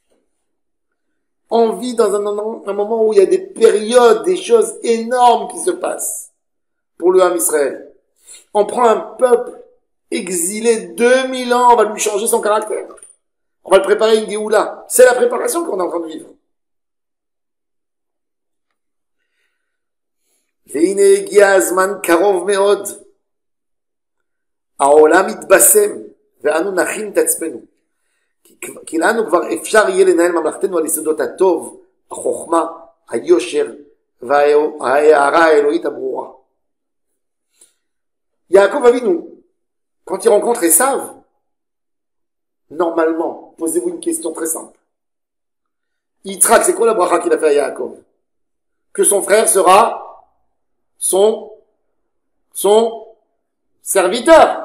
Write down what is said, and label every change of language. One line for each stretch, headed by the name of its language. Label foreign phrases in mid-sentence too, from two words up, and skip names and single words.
French: On vit dans un moment où il y a des périodes, des choses énormes qui se passent pour le Ham Israël. On prend un peuple exilé 2000 ans, on va lui changer son caractère. On va le préparer une Géoula. C'est la préparation qu'on est en train de vivre.
Hebrew: והנה הגיע הזמן קרוב מאוד. העולם מתבשם, ואנו נכין את עצמנו. כי לנו כבר אפשר יהיה לנהל ממלכתנו על יסודות הטוב, החוכמה, היושר, וההערה האלוהית הברורה.
French: Yaakov Avinu, quand il rencontre Esav, normalement, posez-vous une question très simple. Yitzhak, c'est quoi la bracha qu'il a fait à Yaakov? Que son frère sera son serviteur.